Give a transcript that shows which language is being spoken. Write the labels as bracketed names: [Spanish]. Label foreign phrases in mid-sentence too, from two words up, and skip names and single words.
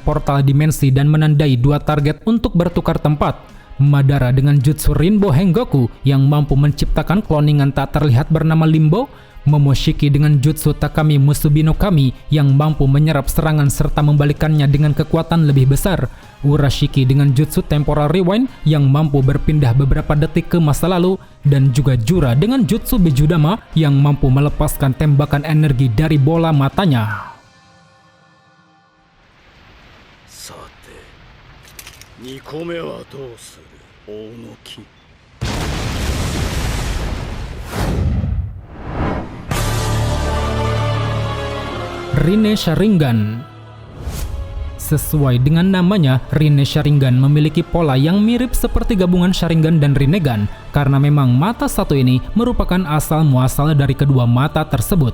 [Indonesian] portal dimensi dan menandai 2 target untuk bertukar tempat, Madara dengan jutsu Rinbo Hengoku yang mampu menciptakan kloningan tak terlihat bernama Limbo, Momoshiki dengan jutsu Takami Musubi no Kami yang mampu menyerap serangan serta membalikannya dengan kekuatan lebih besar, Urashiki dengan jutsu Temporal Rewind yang mampu berpindah beberapa detik ke masa lalu, dan juga Jura dengan jutsu Bijudama yang mampu melepaskan tembakan energi dari bola matanya. [Japanese] Sate, 2 個目はどうする、大野木。 [Indonesian] Rinne Sharingan. Sesuai dengan namanya, Rinne Sharingan memiliki pola yang mirip seperti gabungan Sharingan dan Rinnegan, karena memang mata satu ini merupakan asal muasal dari kedua mata tersebut.